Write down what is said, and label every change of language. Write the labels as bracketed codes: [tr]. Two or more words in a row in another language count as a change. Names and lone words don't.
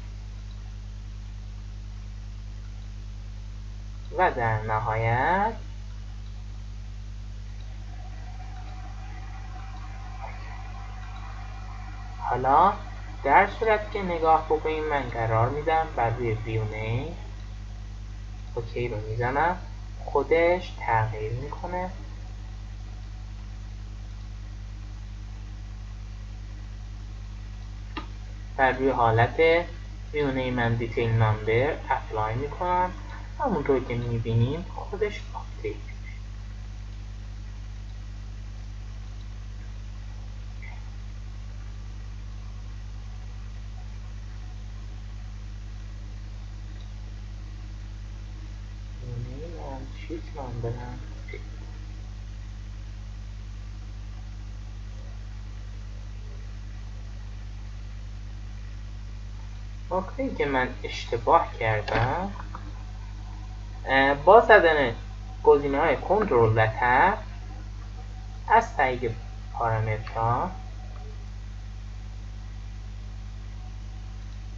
[fa] و در نهایت حالا در صورت که نگاه بکنیم من قرار میدم بر روی [en] view name okay [fa] رو میزنم، خودش تغییر میکنه بر روی حالت [en] view name and detail number [fa] اپلای میکنم، همونطور که میبینیم خودش آپدیت میشه. [en] view name and sheet number هم [fa] نکته‌ای که من اشتباه کردم با زدن گزینه‌های کنترل و تب از طریق پارامترها